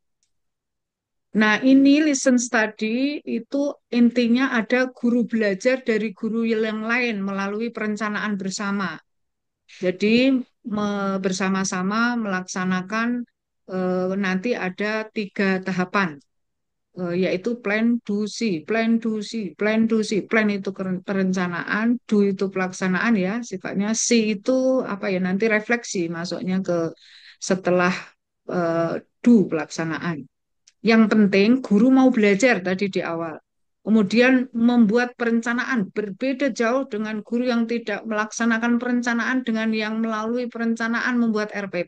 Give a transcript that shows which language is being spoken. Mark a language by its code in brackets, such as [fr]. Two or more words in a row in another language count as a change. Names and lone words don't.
[id] Nah, ini [en] listen study [id] itu intinya ada guru belajar dari guru yang lain melalui perencanaan bersama. Jadi bersama-sama melaksanakan nanti ada 3 tahapan, yaitu [en] plan, do, see, plan, do, see, plan, do, see. [id] Plan itu perencanaan, do itu pelaksanaan ya, sifatnya see itu apa ya nanti refleksi masuknya ke setelah do pelaksanaan. Yang penting guru mau belajar tadi di awal. Kemudian membuat perencanaan berbeda jauh dengan guru yang tidak melaksanakan perencanaan dengan yang melalui perencanaan membuat RPP.